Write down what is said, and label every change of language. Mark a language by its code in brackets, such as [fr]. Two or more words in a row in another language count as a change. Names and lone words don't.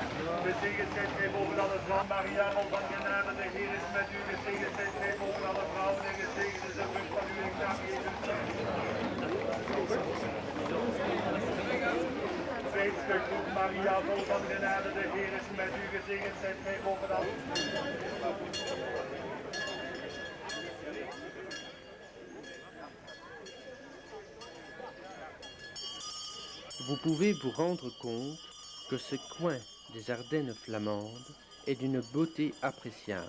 [nl] Gezegend zijt gij boven alle vrouwen. Maria, vol van genade, de Heer is met u. Gezegend zijt gij boven alle vrouwen. En gezegend is de vrucht van uw lichaam, Jezus. Tweede stuk goed. Maria, vol van genade, de Heer is met u. Gezegend zijt gij boven alle. [fr] Vous pouvez vous rendre compte que ce coin des Ardennes flamandes est d'une beauté appréciable.